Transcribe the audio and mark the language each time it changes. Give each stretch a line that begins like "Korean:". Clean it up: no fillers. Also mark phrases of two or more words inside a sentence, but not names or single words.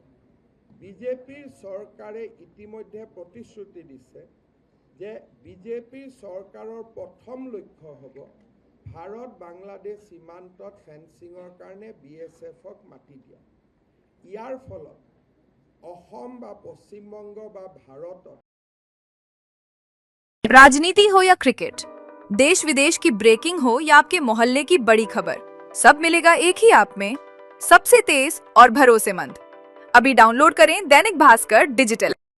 Assamese: বিজেপিৰ চৰকাৰে ইতিমধ্যে প্ৰতিশ্ৰুতি দিছে যে বিজেপিৰ চৰকাৰৰ প্ৰথম লক্ষ্য হ'ব ভাৰত বাংলাদেশ সীমান্তত ফেন্সিঙৰ কাৰণে BSFক মাতি দিয়া। ইয়াৰ ফলত অসম বা পশ্চিমবংগ বা ভাৰতত
Hindi: राजनीति हो या क्रिकेट, देश विदेश की ब्रेकिंग हो या आपके मोहल्ले की बड़ी खबर, सब मिलेगा एक ही ऐप में, सबसे तेज और भरोसेमंद। अभी डाउनलोड करें दैनिक भास्कर डिजिटल।